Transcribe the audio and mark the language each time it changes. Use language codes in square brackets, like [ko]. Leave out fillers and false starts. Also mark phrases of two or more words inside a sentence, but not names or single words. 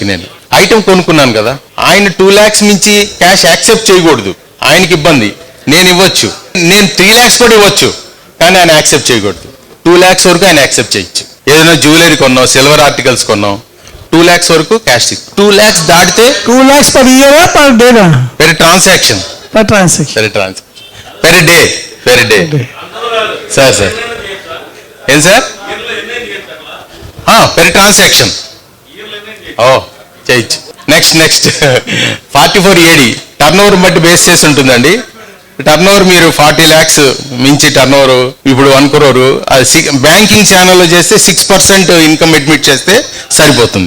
[te] నేను ఐటమ్ కొనుక్కున్నాను కదా, ఆయన 2 lakhs మించి [en] cash accept [te] చేయకూడదు, ఆయనకి ఇబ్బంది. నేను ఇవ్వచ్చు, నేను 3 lakhs కూడా ఇవ్వచ్చు, కానీ ఆయన యాక్సెప్ట్ చేయకూడదు. 2 lakhs వరకు ఆయన యాక్సెప్ట్ చేయొచ్చు. ఏదైనా జ్యువెలరీ కొన్నాం, [en] silver articles [te] కొన్నాం, 2 lakhs వరకు క్యాష్. 2 lakhs దాటితే [en] 2 lakhs per year per day? Per transaction. Per transaction. Per day. [te] సార్ ఏం సార్? [en] per transaction [te] చేయొచ్చు. [en] next 44AD turn over [te] బట్టి బేస్ చేసి ఉంటుందండి. [en] turn over [te] మీరు 40 lakhs మించి [en] turn over, [te] ఇప్పుడు 1 crore, [en] banking channel [te] చేస్తే 6% [en] income admit [te] చేస్తే సరిపోతుంది.